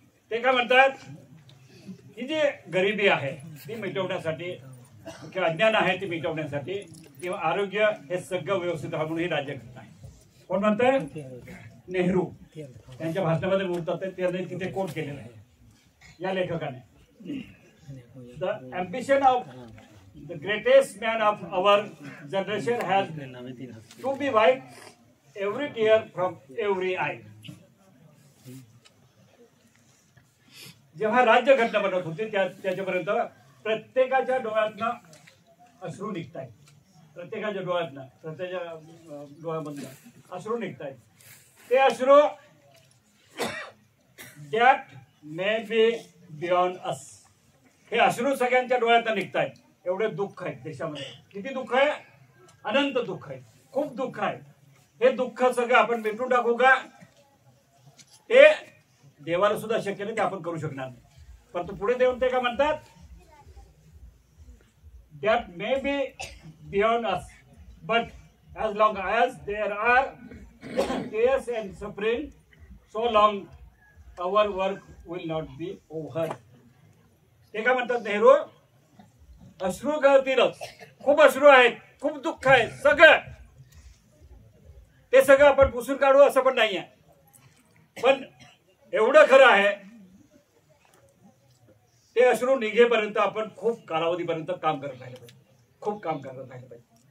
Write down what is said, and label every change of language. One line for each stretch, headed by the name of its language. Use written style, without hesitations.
Marathi: ते काय म्हणतात, ही जी गरिबी आहे ती मिटवण्यासाठी किंवा अज्ञान आहे ती मिटवण्यासाठी किंवा आरोग्य हे सगळं व्यवस्थित राहून ही राज्यघटना आहे. कोण म्हणतंय, नेहरू. त्यांच्या भाषणामध्ये बोलतात, त्यांनी तिथे कोट केलेलं आहे या लेखकाने.
English: The ambition of the greatest man of our generation has to be wiped every tear from every eye.
Marathi: जेव्हा राज्यघटना बनवत होती त्याच्यापर्यंत प्रत्येकाच्या डोळ्यातनं अश्रू निघतायत. प्रत्येकाच्या डोळ्यातनं, प्रत्येकाच्या डोळ्यामधनं अश्रू निघतायत. ते अश्रू
English: That may be beyond us.
Marathi: हे अश्रू सगळ्यांच्या डोळ्यातनं निघतायत. एवढे दुःख आहेत देशामध्ये. किती दुःख आहे, अनंत दुःख आहे, खूप दुःख आहे. हे दुःख सगळं आपण मिटून टाकू का, ते देवाला सुद्धा शक्य नाही, ते आपण करू शकणार नाही. परंतु पुढे देऊन ते काय म्हणतात,
English: That may be beyond us but as long as there are tears and suffering, so long our work will not be over.
Marathi: ते काय म्हणतात नेहरू, अश्रू गळतीलच, खूप अश्रू आहेत, खूप दुःख आहे, सगळं ते सगळं आपण पुसून काढू असं पण नाहीये. पण एवढं खरं आहे, ते अश्रू निघेपर्यंत आपण खूप कालावधीपर्यंत काम करत राहिलं पाहिजे, खूप काम करत राहिलं पाहिजे.